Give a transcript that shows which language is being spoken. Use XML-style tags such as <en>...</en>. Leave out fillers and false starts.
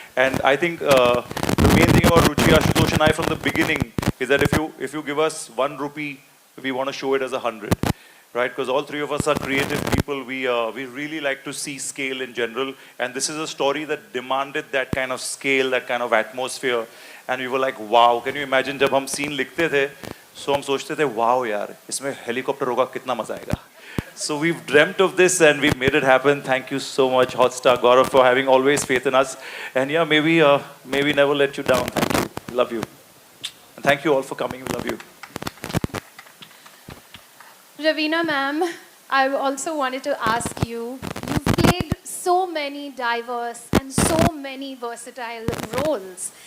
<en>And I think the main thing about Ruchi, Ashutosh and I from the beginning is that if you give us 1 rupee, we want to show it as 100, right? Because all three of us are creative people. We really like to see scale in general. And this is a story that demanded that kind of scale, that kind of atmosphere. And we were like, wow, can you imagine</en> <hi>जब हम scene लिखते थे, so हम सोचते थे, wow यार, इसमें helicopter होगा, कितना मजा आएगा.</hi> <en>So we've dreamt of this and we've made it happen. Thank you so much, Hotstar Gaurav, for having always faith in us. And yeah, maybe never let you down. Thank you. Love you. And thank you all for coming. We love you. Raveena ma'am, I also wanted to ask you, you've played so many diverse and so many versatile roles.</en>